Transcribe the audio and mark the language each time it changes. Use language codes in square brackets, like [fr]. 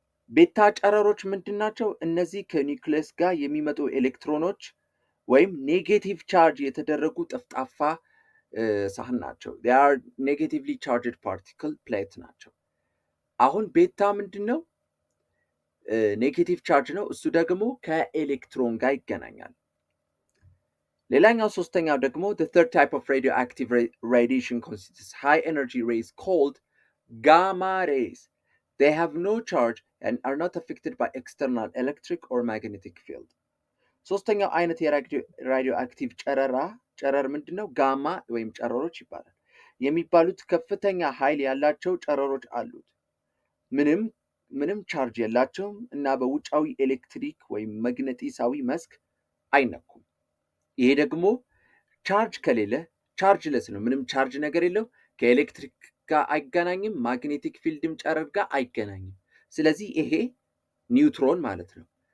[am] ቤታ ጨረሮች ምንድን ናቸው? እነዚህ ከኒውክሊየስ ጋር የሚመጡ ኤሌክትሮኖች ወይም ኔጌቲቭ ቻርጅ የተደረጉ ጠፍጣፋ ሳህን ናቸው። [en] they are negatively charged particle plate [am] ናቸው። አሁን ቤታ ምንድን ነው? ኔጌቲቭ ቻርጅ ነው። እሱ ደግሞ ከኤሌክትሮን ጋር ይገናኛል። ሌላኛው ሶስተኛው ደግሞ [en] the third type of radioactive radiation consists high energy rays called gamma rays. They have no charge and are not affected by external electric or magnetic field. [am] ሶስተኛው አይነት የራዲዮ አክቲቭ ጨረር ምንድነው? ጋማ ወይም ጨረሮች ይባላል። የሚባሉት ከፍተኛ ኃይል ያላቸው ጨረሮች አሉት። ምንም ቻርጅ የላቸውም እና በውጫዊ ኤሌክትሪክ ወይም መግነጢሳዊ መስክ አይነኩም። ይሄ ደግሞ ቻርጅ ከሌለ ቻርጅለስ ነው። ምንም ቻርጅ ነገር የለው። ከኤሌክትሪክ ጋር አይገናኝም። ማግኔቲክ ፊልድም ጨረር ጋር አይገናኝም። ስለዚህ ይሄ ኒውትሮን ማለት ነው።